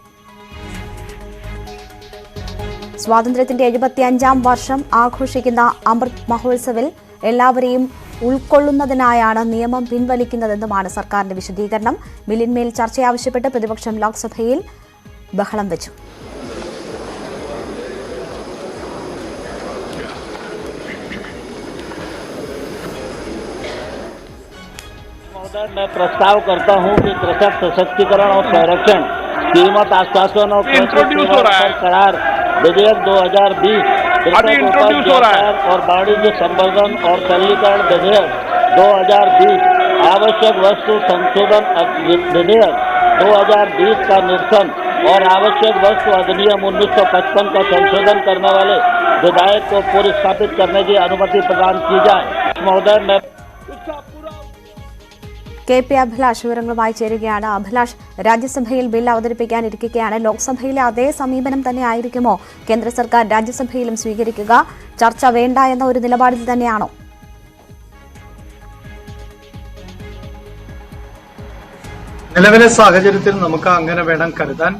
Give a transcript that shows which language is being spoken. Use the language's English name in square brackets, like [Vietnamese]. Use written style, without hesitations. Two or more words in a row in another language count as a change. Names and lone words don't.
[Malayalam] സ്വാതന്ത്ര്യത്തിന്റെ 75ാം വർഷം ആഘോഷിക്കുന്ന അമൃത് മഹോത്സവിൽ എല്ലാവരെയും ഉൾക്കൊള്ളുന്നതിനായാണ് നിയമം പിൻവലിക്കുന്നതെന്നുമാണ് സർക്കാരിന്റെ വിശദീകരണം. ബില്ലിന്മേൽ ചർച്ച ആവശ്യപ്പെട്ട് പ്രതിപക്ഷം ലോക്സഭയിൽ ബഹളം വെച്ചു. [Hindi] मैं प्रस्ताव करता हूं कि कृषक सशक्तिकरण और संरक्षण, कीमत आश्वासन और करार विधेयक 2020, कृषक उपज व्यापार और वाणिज्य संवर्धन और सरलीकरण विधेयक 2020, आवश्यक वस्तु संशोधन विधेयक 2020 का निरसन और आवश्यक वस्तु अधिनियम 1955 का संशोधन करने वाले विधेयक को पुरस्कृत करने की अनुमति प्रदान की जाए. महोदय, मैं [Malayalam] KP അഭിലാഷ് വിവരങ്ങളുമായി ചേരുകയാണ്. അഭിലാഷ്, രാജ്യസഭയിൽ ബിൽ അവതരിപ്പിക്കാനിരിക്കുകയാണ്. ലോക്സഭയിലെ അതേ സമീപനം തന്നെ ആയിരിക്കുമോ കേന്ദ്ര സർക്കാർ രാജ്യസഭയിലും സ്വീകരിക്കുക? ചർച്ച വേണ്ട എന്ന ഒരു നിലപാടിൽ തന്നെയാണോ? നിലവിലെ സാഹചര്യത്തിൽ നമുക്ക് അങ്ങനെ വേണം കരുതാൻ.